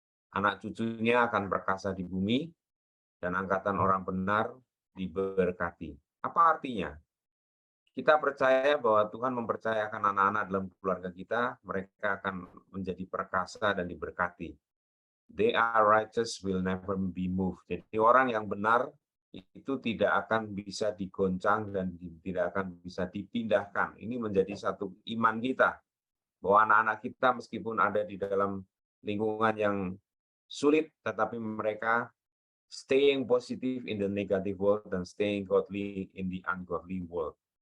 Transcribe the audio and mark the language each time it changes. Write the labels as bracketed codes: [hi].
[id] Anak cucunya akan perkasa di bumi, dan angkatan orang benar diberkati. Apa artinya? Kita percaya bahwa Tuhan mempercayakan anak-anak dalam keluarga kita, mereka akan menjadi perkasa dan diberkati. [en] They are righteous, will never be moved. [id] Jadi orang yang benar itu tidak akan bisa digoncang dan tidak akan bisa dipindahkan. Ini menjadi satu iman kita, bahwa anak-anak kita meskipun ada di dalam lingkungan yang sulit, tetapi mereka [en] staying positive in the negative world [id] dan [en] staying godly in the ungodly world.